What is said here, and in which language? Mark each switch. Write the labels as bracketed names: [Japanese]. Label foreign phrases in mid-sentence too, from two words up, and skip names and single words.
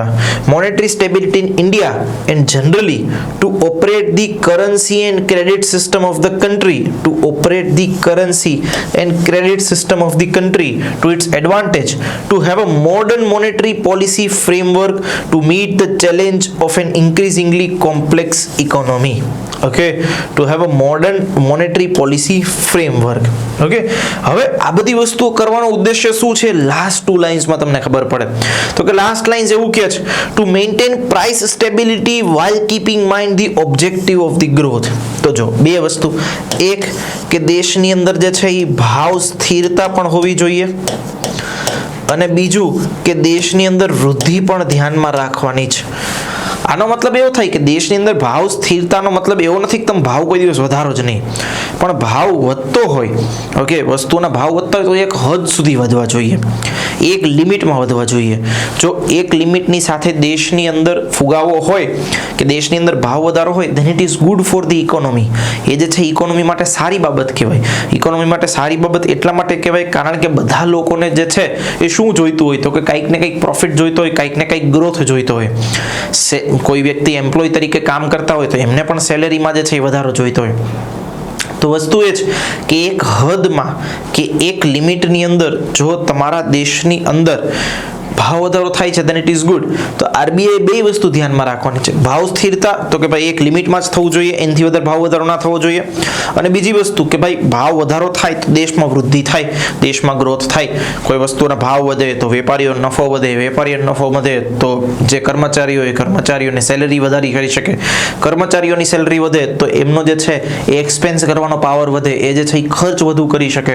[English] monetary stability in India and generally to operate the currency and credit system of the country, to operate the currency and credit system of the country to its advantage, to have a modern monetary policy framework to meet the challenge of an increasingly complex economy. okay, to have a modern monetary policy framework. [Gujarati] ઓકે, હવે આ બધી વસ્તુઓ કરવાનો ઉદ્દેશ્ય શું છે? [English] last 2 linesમાં [Gujarati] તમને ખબર પડે. તો કે [English] last lines [Gujarati] એવું કહે છે [English] to maintain price stability while keeping mind the objective of the growth. [Gujarati] તો જો બે વસ્તુ, એક કે દેશની અંદર જે છે એ ભાવ સ્થિરતા પણ હોવી જોઈએ અને બીજું કે દેશની અંદર વૃદ્ધિ પણ ધ્યાનમાં રાખવાની છે. આનો મતલબ એવો થાય કે દેશની અંદર ભાવ સ્થિરતાનો મતલબ એવો નથી કે તમે ભાવ કોઈ દિવસ વધારો જ નહીં, પણ ભાવ વધતો હોય. ઓકે, વસ્તુના ભાવ વધતા હોય તો એક હદ સુધી વધવા જોઈએ, એક લિમિટમાં વધવા જોઈએ. જો એક લિમિટની સાથે દેશની અંદર ફુગાવો હોય કે દેશની અંદર ભાવ વધારો હોય [English] then it is good for the economy. [Gujarati] એ જે છે ઇકોનોમી માટે સારી બાબત કહેવાય. ઇકોનોમી માટે સારી બાબત એટલા માટે કહેવાય કારણ કે બધા લોકોને જે છે એ શું જોઈતું હોય તો કે કંઈક ને કંઈક પ્રોફિટ જોઈતો હોય, કંઈક ને કંઈક ગ્રોથ જોઈતો હોય. કોઈ વ્યક્તિ એમ્પ્લોય તરીકે કામ કરતા હોય તો એમને પણ સેલેરીમાં જે છે એ વધારો જોઈતો હોય. તો વસ્તુ એ છે કે એક હદમાં કે એક લિમિટની અંદર જો તમારા દેશની અંદર ભાવ વધારો થાય છે [English] then it is good. [Gujarati] તો આરબીઆઈ બે વસ્તુ ધ્યાનમાં રાખવાની છે. ભાવ સ્થિરતા તો કે ભાઈ એક લિમિટમાં જ થવું જોઈએ, એનાથી વધારે ભાવ વધારો ના થવો જોઈએ. અને બીજી વસ્તુ કે ભાઈ ભાવ વધારો થાય તો દેશમાં વૃદ્ધિ થાય, દેશમાં ગ્રોથ થાય. કોઈ વસ્તુના ભાવ વધે તો વેપારીઓનો નફો વધે, વેપારીઓનો નફો વધે તો જે કર્મચારીઓ એ કર્મચારીઓને સેલેરી વધારી કરી શકે, કર્મચારીઓની સેલેરી વધે તો એમનો જે છે એ એક્સપેન્સ કરવાનો પાવર વધે, એ જે છે એ ખર્ચ વધુ કરી શકે.